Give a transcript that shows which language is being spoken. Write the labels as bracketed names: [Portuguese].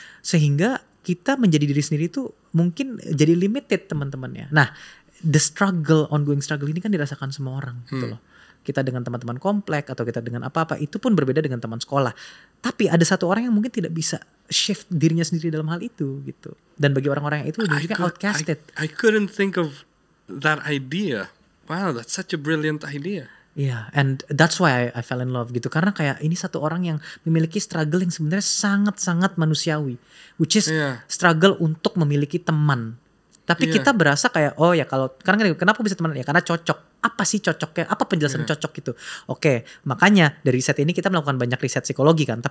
[Indonesian] Sehingga kita menjadi diri sendiri itu mungkin jadi limited teman-temannya. Nah, ongoing struggle ini kan dirasakan semua orang gitu loh. Kita dengan teman-teman komplek atau kita dengan apa-apa itu pun berbeda dengan teman sekolah. Tapi ada satu orang yang mungkin tidak bisa shift dirinya sendiri dalam hal itu gitu. Dan bagi orang-orang yang itu juga outcasted. [English] I couldn't think of that idea. Wow, that's such a brilliant idea. Yeah, and that's why I fell in love gitu. [Indonesian] Karena kayak ini satu orang yang memiliki struggle yang sebenarnya sangat-sangat manusiawi. [English] Which is struggle [Indonesian] untuk memiliki teman. Tapi kita berasa kayak, karena kenapa bisa teman? Ya karena cocok. Apa sih cocoknya? Apa penjelasan cocok itu? Oke, makanya dari riset ini kita melakukan banyak riset psikologi kan.